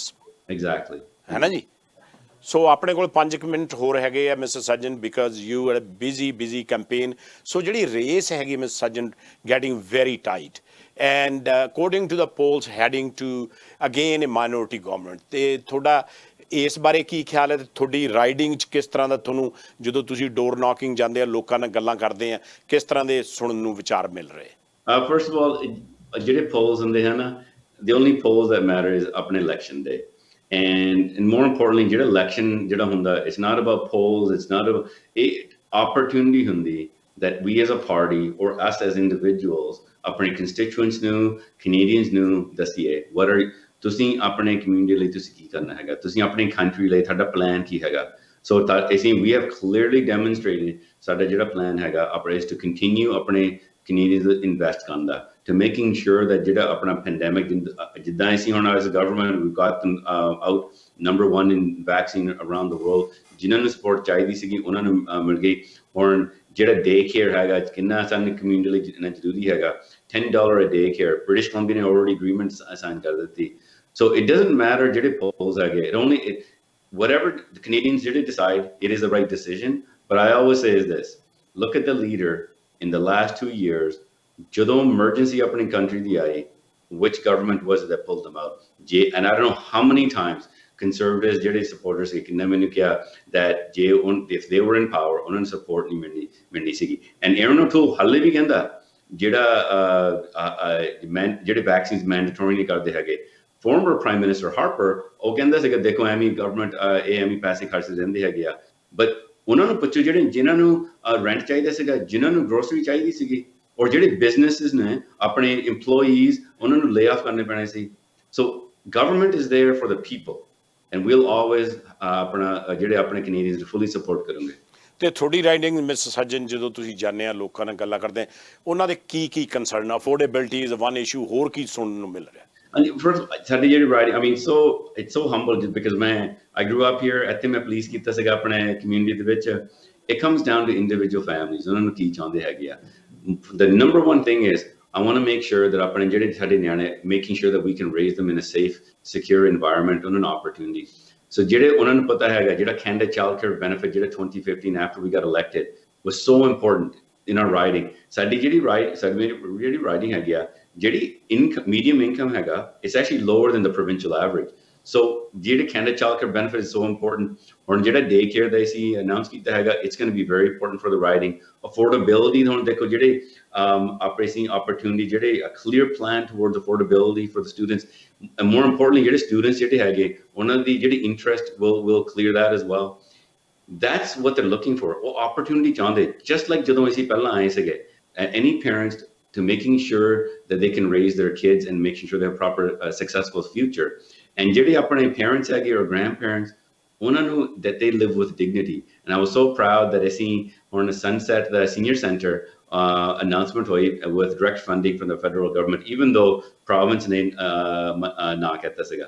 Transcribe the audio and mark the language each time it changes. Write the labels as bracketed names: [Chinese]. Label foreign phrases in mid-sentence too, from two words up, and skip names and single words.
[English] ਐਗਜ਼ੈਕਟਲੀ [Punjabi] ਹੈ ਨਾ ਜੀ. ਸੋ ਆਪਣੇ ਕੋਲ 5 ਮਿੰਟ ਹੋਰ ਹੈਗੇ ਆ ਮਿਸਟਰ ਸੱਜਣ [English] because you are busy campaign. [Punjabi] ਸੋ ਜਿਹੜੀ ਰੇਸ ਹੈਗੀ [English] ਮਿਸਟਰ ਸੱਜਣ getting very tight and according to the polls heading to again a minority government. [Punjabi] ਤੇ ਤੁਹਾਡਾ ਇਸ ਬਾਰੇ ਕੀ ਖਿਆਲ ਹੈ ਤੇ ਤੁਹਾਡੀ ਰਾਈਡਿੰਗ 'ਚ ਕਿਸ ਤਰ੍ਹਾਂ ਦਾ ਤੁਹਾਨੂੰ ਜਦੋਂ ਤੁਸੀਂ [English] door knocking [Punjabi] ਜਾਂਦੇ ਆ ਲੋਕਾਂ ਨਾਲ ਗੱਲਾਂ ਕਰਦੇ ਆ ਕਿਸ ਤਰ੍ਹਾਂ ਦੇ ਸੁਣਨ ਨੂੰ ਵਿਚਾਰ ਮਿਲ ਰਹੇ? [English] First of all [Punjabi] ਜਿਹੜੇ polls ਹੁੰਦੇ ਹਨ [English] the only polls that matter is ਆਪਣੇ election day and more importantly [Punjabi] ਜਿਹੜਾ election ਜਿਹੜਾ ਹੁੰਦਾ [English] it's not about polls, it's not about opportunity ਹੁੰਦੀ that we as a party or us as individuals [Punjabi] ਆਪਣੇ constituents ਨੂੰ Canadians ਨੂੰ ਦੱਸੀਏ [English] what are [Punjabi] ਤੁਸੀਂ ਆਪਣੇ community ਲਈ ਤੁਸੀਂ ਕੀ ਕਰਨਾ ਹੈਗਾ ਤੁਸੀਂ ਆਪਣੀ country ਲਈ ਤੁਹਾਡਾ plan ਕੀ ਹੈਗਾ. [English] So ਅਸੀਂ we have clearly demonstrated [Punjabi] ਸਾਡਾ ਜਿਹੜਾ plan ਹੈਗਾ ਆਪਣਾ [English] is to continue [Punjabi] ਆਪਣੇ Canadians invest ਕਰਨ ਦਾ [English] to making sure that [Punjabi] ਜਿਹੜਾ ਆਪਣਾ pandemic ਜਿੱਦਾਂ ਅਸੀਂ ਹੁਣ [English] as a government we've got them out number 1 in vaccine around the world. [Punjabi] ਜਿਨ੍ਹਾਂ ਨੂੰ support ਚਾਹੀਦੀ ਸੀਗੀ ਉਹਨਾਂ ਨੂੰ ਮਿਲ ਗਈ. ਹੁਣ ਜਿਹੜਾ [English] day care [Punjabi] ਹੈਗਾ ਕਿੰਨਾ ਸਾਨੂੰ ਕਮਿਊਨਿਟੀ ਲਈ ਜਿੰਨਾ ਜ਼ਰੂਰੀ ਹੈਗਾ [English] $10 a day care. [Punjabi] British Columbia ਨੇ [English] already agreements sign [Punjabi] ਕਰ ਦਿੱਤੀ. [English] So it doesn't matter [Punjabi] ਜਿਹੜੇ polls ਹੈਗੇ [English] whatever the Canadians ਜਿਹੜੇ decide it is the right decision. But I always say is this, look at the leader in the last 2 years [Punjabi] ਜਦੋਂ emergency ਆਪਣੀ country ਦੀ ਆਈ [English] which government was it that pulled them out? And I don't know how many times conservatives [Punjabi] ਜਿਹੜੇ supporters ਸੀ ਕਿੰਨਾ ਮੈਨੂੰ ਕਿਹਾ [English] that if they were in power [Punjabi] ਉਹਨਾਂ ਨੂੰ support ਨਹੀਂ ਮਿਲਣੀ ਸੀਗੀ. And Aaron O'Toole ਹਾਲੇ ਵੀ ਕਹਿੰਦਾ ਜਿਹੜੇ [English] vaccines mandatory [Punjabi] ਨਹੀਂ ਕਰਦੇ ਹੈਗੇ. [English] Former Prime Minister [Punjabi] Harper ਉਹ ਕਹਿੰਦਾ ਸੀਗਾ ਦੇਖੋ ਐਵੇਂ government ਐਵੇਂ ਪੈਸੇ ਖਰਚ ਦਿੰਦੇ ਹੈਗੇ ਆ but ਉਹਨਾਂ ਨੂੰ ਪੁੱਛੋ ਜਿਨ੍ਹਾਂ ਨੂੰ rent ਚਾਹੀਦਾ ਸੀਗਾ ਜਿਨ੍ਹਾਂ ਨੂੰ grocery ਚਾਹੀਦੀ ਸੀਗੀ ਔਰ ਜਿਹੜੇ businesses ਨੇ ਆਪਣੇ employees ਉਹਨਾਂ ਨੂੰ [English] lay off [Punjabi] ਕਰਨੇ ਪੈਣੇ ਸੀ. [English] So government is there for the people and we'll always [Punjabi] ਜਿਹੜੇ ਆਪਣੇ Canadians fully support ਕਰੂੰਗੇ. ਤੇ ਤੁਹਾਡੀ ਰਾਈਡਿੰਗ ਮਿਸ ਸੱਜਣ ਜਦੋਂ ਤੁਸੀਂ ਜਾਂਦੇ ਆ ਲੋਕਾਂ ਨਾਲ ਗੱਲਾਂ ਕਰਦੇ ਉਹਨਾਂ ਦੇ ਕੀ [English] concern affordability is one issue [Punjabi] ਹੋਰ ਕੀ ਸੁਣਨ ਨੂੰ ਮਿਲ ਰਿਹਾ ਸਾਡੀ ਜਿਹੜੀ ਰਾਈਡਿੰਗ [English] I mean so it's so humble just because I grew up here [Punjabi] ਇੱਥੇ ਮੈਂ ਪੁਲਿਸ ਕੀਤਾ ਸੀਗਾ ਆਪਣੇ ਕਮਿਊਨਿਟੀ ਦੇ ਵਿੱਚ [English] it comes down to individual families [Punjabi] ਉਹਨਾਂ ਨੂੰ ਕੀ ਚਾਹੁੰਦੇ ਹੈਗੇ ਆ [English] the number one thing is I want to make sure that [Punjabi] ਆਪਣੇ ਜਿਹੜੇ ਸਾਡੇ ਨਿਆਣੇ [English] making sure that we can raise them in a safe secure environment [Punjabi] ਉਹਨਾਂ ਨੂੰ [English] opportunity so [Punjabi] ਜਿਹੜੇ ਉਹਨਾਂ ਨੂੰ ਪਤਾ ਹੈਗਾ ਜਿਹੜਾ [English] Canada Child Care Benefit ਜਿਹੜਾ 2015 after we got elected was so important in our riding [Punjabi] ਸਾਡੀ ਜਿਹੜੀ riding ਹੈਗੀ ਆ ਜਿਹੜੀ medium income ਹੈਗਾ [English] it's actually lower than the provincial average so ਜਿਹੜੇ Canada Child Care Benefit is so important [Punjabi] ਹੁਣ ਜਿਹੜਾ day care ਦਾ ਅਸੀਂ announce ਕੀਤਾ ਹੈਗਾ [English] it's going to be very important for the riding affordability [Punjabi] ਹੁਣ ਦੇਖੋ ਜਿਹੜੇ opportunity [English] ਜਿਹੜੇ a clear plan towards affordability for the students and more importantly [Punjabi] ਜਿਹੜੇ students ਜਿਹੜੇ ਹੈਗੇ ਉਹਨਾਂ ਦੀ ਜਿਹੜੀ [English] interest will clear that as well that's what they're looking for [Punjabi] ਉਹ opportunity ਚਾਹੁੰਦੇ [English] just like [Punjabi] ਜਦੋਂ ਅਸੀਂ ਪਹਿਲਾਂ ਆਏ ਸੀਗੇ [English] any parents to making sure that they can raise their kids and making sure they have proper successful future and [Punjabi] ਜਿਹੜੇ ਆਪਣੇ parents ਹੈਗੇ [English] or grandparents [Punjabi] ਉਹਨਾਂ ਨੂੰ [English] that they live with dignity and I was so proud that ਅਸੀਂ on the Sunset the senior center announcement ਹੋਈ with direct funding from the federal government even though province [Punjabi] ਨੇ ਨਾ ਕੀਤਾ ਸੀਗਾ